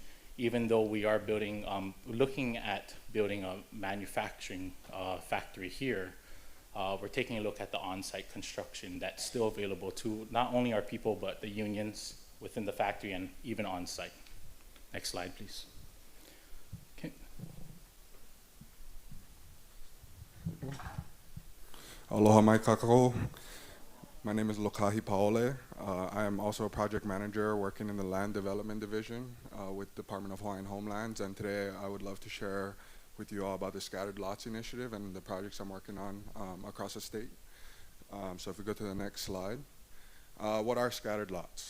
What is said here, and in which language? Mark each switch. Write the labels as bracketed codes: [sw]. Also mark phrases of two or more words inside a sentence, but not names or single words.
[en] Even though we are building, looking at building a manufacturing factory here, we're taking a look at the on-site construction that's still available to not only our people, but the unions within the factory and even on-site. Next slide, please. Okay. [haw] Aloha mai kakako. [en] My name is Lokahi Paole. I am also a project manager working in the Land Development Division with Department of Hawaiian Homelands, and today I would love to share with you all about the Scattered Lots Initiative and the projects I'm working on across the state. So if we go to the next slide. What are scattered lots?